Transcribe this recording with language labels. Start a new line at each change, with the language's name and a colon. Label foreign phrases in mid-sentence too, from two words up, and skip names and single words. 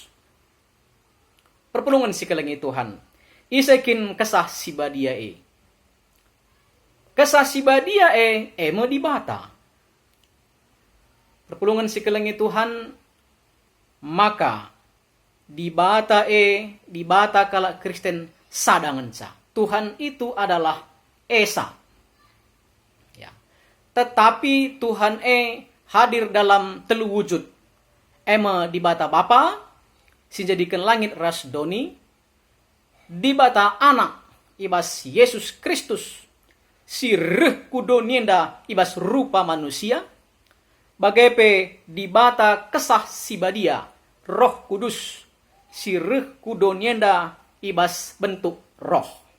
Batak Karo: Perpulungan si kelengi Tuhan, isekin kesah si badia kesah si badia mo dibata. Perpulungan si kelengi Tuhan, maka dibata kala Kristen sadanganca.
Indonesian: Tuhan itu adalah Esa. Ya. Tetapi Tuhan hadir dalam telu wujud.
Batak Karo: Ema dibata Bapa, sinjadikan langit ras doni, dibata anak, ibas Yesus Kristus, si reh kudonienda ibas rupa manusia, bagepe dibata kesah si badia, Roh Kudus, si reh kudonienda ibas bentuk roh.